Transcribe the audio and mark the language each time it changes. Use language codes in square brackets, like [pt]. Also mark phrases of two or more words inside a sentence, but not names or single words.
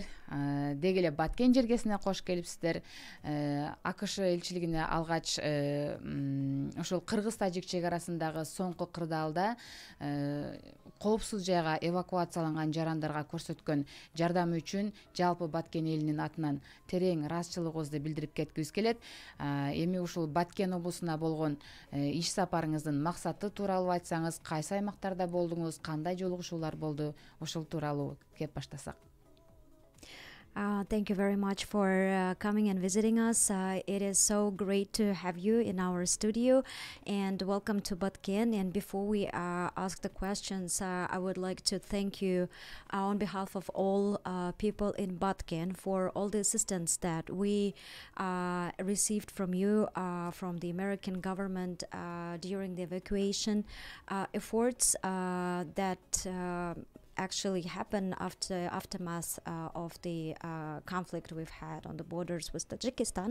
[ky] Деги эле Баткен жергесине кош келипсиздер. АКШ элчилигине алгач ошол кыргыз-тажик чек арасындагы соңку кырдаалда коопсуз жайга эвакуацияланган жарандарга көрсөткөн жардамы үчүн жалпы Баткен элинин атынан терең ыраазычылыгыбызды билдирип кеткибиз келет. Эми ушул Баткен облусуна болгон иш сапарыңыздын максаты тууралуу айтсаңыз, кайсы аймактарда болдуңуз, кандай жолугушуулар болду, ошол тууралуу кеп баштасак. [en] Thank you very much for coming and visiting us. It is so great to have you in our studio, and welcome to Batken. And before we ask the questions, I would like to thank you on behalf of all people in Batken for all the assistance that we received from you, from the American government during the evacuation efforts that actually happened after aftermath of the conflict we've had on the borders with Tajikistan.